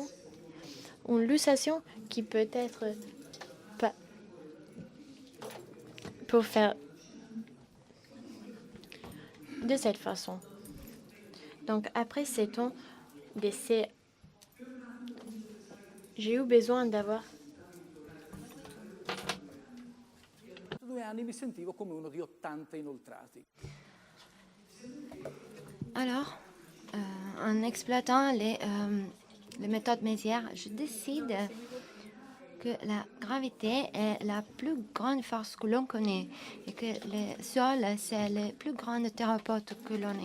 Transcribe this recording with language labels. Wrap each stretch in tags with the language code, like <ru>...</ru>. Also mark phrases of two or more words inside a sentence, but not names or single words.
<fr>Une luxation qui peut être pas pour faire de cette façon. Donc après 7 ans d'essai, j'ai eu besoin d'avoir</fr> <it>2 anni mi sentivo come uno di 80 inoltrati.</it> <fr>Alors, en exploitant les méthodes Mézières, je décide que la gravité est la plus grande force que l'on connaît et que le sol, c'est le plus grand thérapeute que l'on ait.</fr>